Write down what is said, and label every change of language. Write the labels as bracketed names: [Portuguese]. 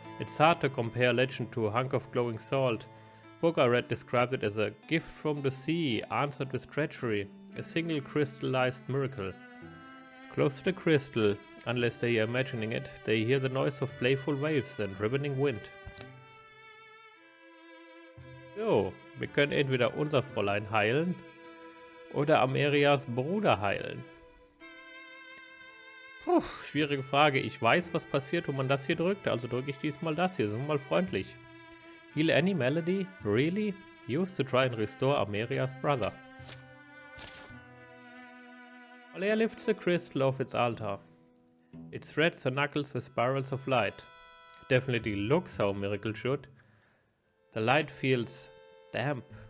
[English] It's hard to compare legend to a hunk of glowing salt. Book I read described it as a gift from the sea, answered with treachery, a single crystallized miracle. Close to the crystal, unless they are imagining it, they hear the noise of playful waves and ribboning wind. [German] So, wir können entweder unser Fräulein heilen oder Amerias Bruder heilen. Puh, schwierige Frage. Ich weiß, was passiert, wenn man das hier drückt, also drücke ich diesmal das hier. Sind wir mal freundlich. [English] Heal any malady? Really? Used to try and restore Ameria's brother. Alea lifts the crystal off its altar. It threads the knuckles with spirals of light. It definitely looks how a miracle should. The light feels damp.